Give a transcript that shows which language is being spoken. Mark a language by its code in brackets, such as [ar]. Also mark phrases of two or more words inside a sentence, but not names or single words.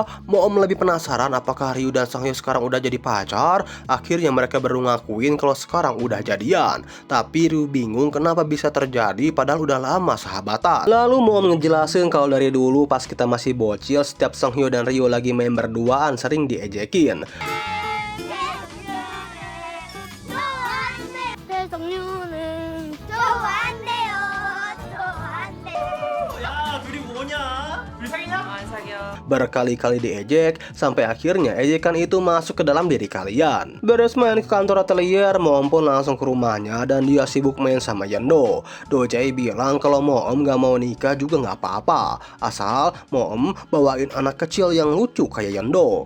[id] Moom lebih penasaran apakah Ryu dan Songhye sekarang udah jadi pacar. Akhirnya mereka berdua ngakuin kalau sekarang udah jadian. Tapi Ryu bingung kenapa bisa terjadi padahal udah lama sahabatan. Lalu Moom ngejelasin kalau dari dulu pas kita masih bocil, setiap Songhye dan Ryu lagi main berduaan sering diejekin. [ko] 성류는 좋아한대요. 야 둘이 뭐냐? 둘이 사귀냐? 안 사겨. [id] Berkali-kali diejek sampai akhirnya ejekan itu masuk ke dalam diri kalian. Beres main ke kantor atelier, Moom pun langsung ke rumahnya dan dia sibuk main sama Yendo. Dojae bilang kalau Moom gak mau nikah juga gak apa-apa, asal Moom bawain anak kecil yang lucu kayak Yendo.